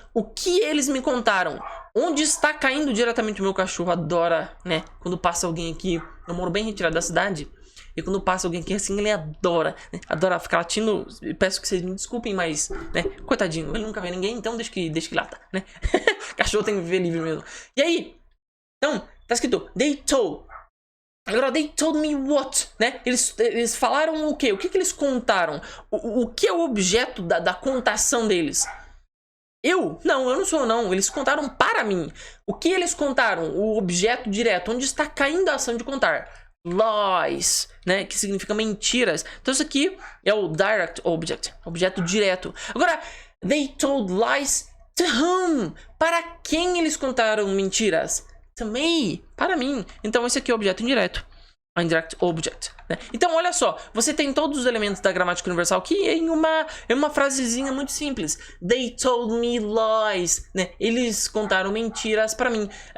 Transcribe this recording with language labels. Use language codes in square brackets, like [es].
[pt] O que eles me contaram? Onde está caindo diretamente o meu cachorro? Adora, né? Quando passa alguém aqui... Eu moro bem retirado da cidade. E quando passa alguém aqui assim, ele adora. Né? Adora ficar latindo. Peço que vocês me desculpem, mas... né? Coitadinho, ele nunca vê ninguém, então deixa que lata, né? Cachorro tem que viver livre mesmo. E aí? Então, tá escrito... [en] They told... Agora, they told me what, né? [pt] Eles falaram o quê? O que eles contaram? O que é o objeto da contação deles? Eu? Não, eu não sou, não. Eles contaram para mim. O que eles contaram? O objeto direto. Onde está caindo a ação de contar? Lies, né? Que significa mentiras. Então, isso aqui é o direct object. Objeto direto. [en] Agora, they told lies to whom? [pt] Para quem eles contaram mentiras? [en] To me, [pt] para mim. Então esse aqui é o objeto indireto. Indirect object, né? Então olha só, você tem todos os elementos da gramática universal aqui em uma frasezinha muito simples. [en] They told me lies, [pt] né? Eles contaram mentiras para mim.